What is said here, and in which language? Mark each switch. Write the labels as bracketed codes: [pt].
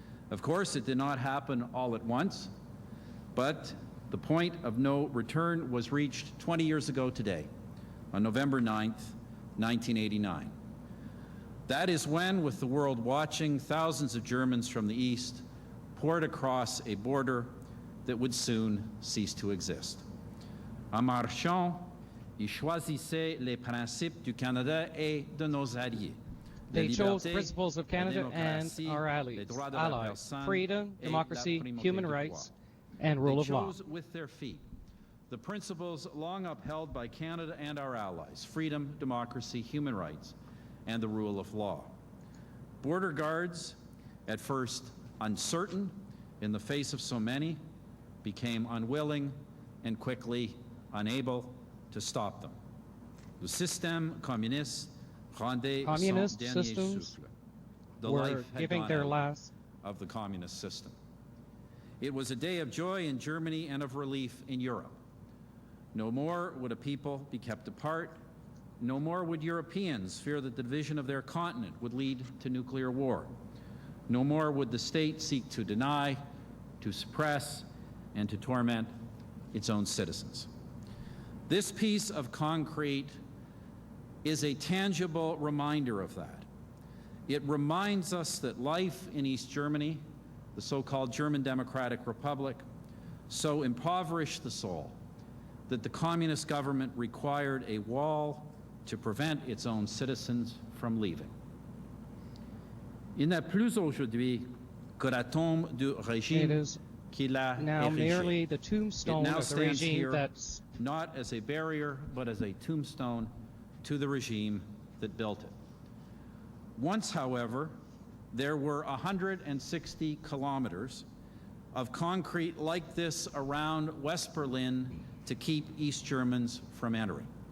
[en] Of course, it did not happen all at once, but the point of no return was reached 20 years ago today, on November 9th, 1989. That is when, with the world watching, thousands of Germans from the East poured across a border that would soon cease to exist. [fr] En marchant, ils choisissaient les principes du Canada et de nos alliés. [en] They chose the principles of Canada and our allies, freedom, democracy, human rights, and rule of law. They chose with their feet the principles long upheld by Canada and our allies: freedom, democracy, human rights, and the rule of law. Border guards, at first uncertain in the face of so many, became unwilling and quickly unable to stop them. [fr] The système communiste rendait son dernier souffle. [en] The life had gone out of the communist system. It was a day of joy in Germany and of relief in Europe. No more would a people be kept apart. No more would Europeans fear that the division of their continent would lead to nuclear war. No more would the state seek to deny, to suppress, and to torment its own citizens. This piece of concrete is a tangible reminder of that. It reminds us that life in East Germany, the so-called German Democratic Republic, so impoverished the soul that the communist government required a wall to prevent its own citizens from leaving. [fr] Il n'est plus aujourd'hui que la tombe du régime qui l'a [en] now merely the tombstone of the regime that's not as a barrier, but as a tombstone to the regime that built it. Once, however, there were 160 kilometers of concrete like this around West Berlin to keep East Germans from entering.